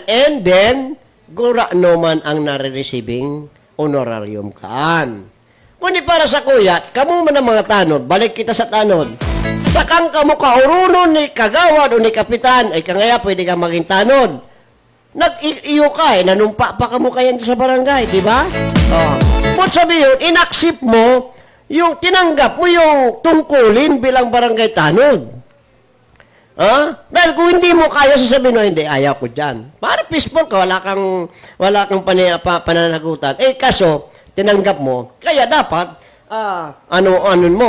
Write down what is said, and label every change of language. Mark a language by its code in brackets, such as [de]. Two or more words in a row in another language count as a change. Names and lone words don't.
[bik] And then, gura naman ang nare-receiving honorarium kaan. Kundi para sa kuya, kamo man ang mga tanod, balik kita sa tanod. Sakang kamo kaurunon ni kagawad o ni kapitan, ay kangaya pwede kang maging tanod. Nag-iyo ka nanumpa pa kamo kayan sa barangay, [tl] di ba? Kung sabihin, inaksip mo yung tinanggap mo yung tungkulin bilang barangay tanod. Dahil kung hindi mo kaya, sasabihin mo, hindi, ayaw ko dyan. Para peaceful ka, wala kang pananagutan. Kaso, tinanggap mo, kaya dapat, ano mo.